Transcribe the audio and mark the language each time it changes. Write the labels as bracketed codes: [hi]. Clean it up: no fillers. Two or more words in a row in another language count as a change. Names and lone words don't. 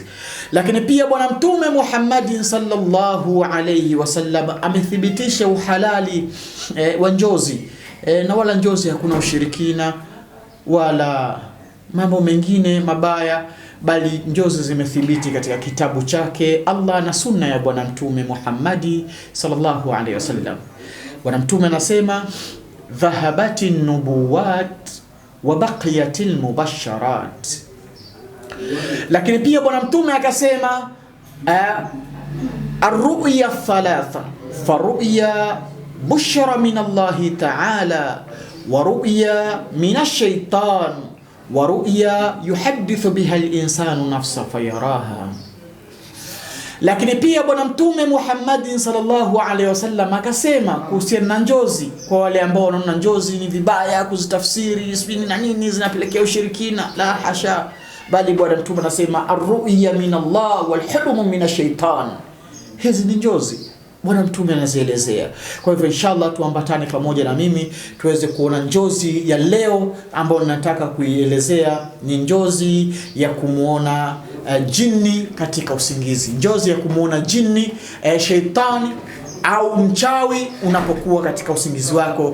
[sw] Lakini pia Bwana Mtume Muhammadin [ar] صلى الله عليه وسلم [sw] amethibitisha uhalali wa njozi, na wala njozi hakuna ushirikina wala mambo mengine mabaya, bali njozi zimethibiti katika kitabu chake Allah na sunna ya Bwana Mtume Muhammadi [ar] صلى الله عليه وسلم. [sw] Bwana Mtume anasema, [ar] ذهبت النبوة وبقيت المبشرات. [sw] Lakini pia Bwana Mtume akasema, [ar] الرؤيا ثلاثة، فالرؤيا بشرى من الله تعالى ورؤيا من الشيطان ورؤيا يحدث بها الإنسان نفسه فيراها. [sw] Lakini pia Bwana Mtume Muhammadin [ar] صلى الله عليه وسلم [sw] akasema kuhusiana na njozi, kwa wale ambao wanaona njozi ni vibaya kuzitafsiri sipini na nini, zinapelekea ushirikina, [ar] لا حاشا, [sw] bali Bwana Mtume anasema [ar] الرؤيا من الله والحلم من الشيطان. [sw] Hizi ni njozi Bwana Mtume anazielezea. Kwa hivyo inshallah tuambatane pamoja na mimi tuweze kuona njozi ya leo ambayo nataka kuielezea. Ni njozi ya kumuona jini katika usingizi, njozi ya kumuona jini, sheitani au mchawi unapokuwa katika usingizi wako.